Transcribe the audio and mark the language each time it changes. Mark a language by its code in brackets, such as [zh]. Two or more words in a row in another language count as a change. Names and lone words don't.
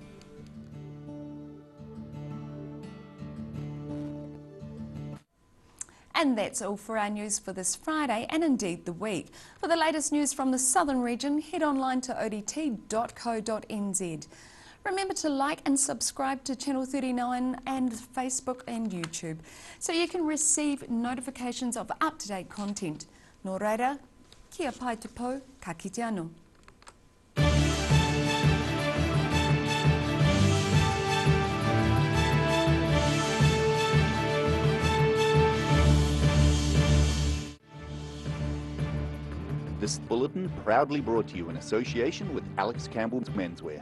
[en] And that's all for our news for this Friday and indeed the week. For the latest news from the southern region, head online to odt.co.nz. Remember to like and subscribe to Channel 39 and Facebook and YouTube so you can receive notifications of up-to-date content. [mi] Nō reira, kia pai te pou, ka kite anō. [en] This bulletin proudly brought to you in association with Alex Campbell's Menswear.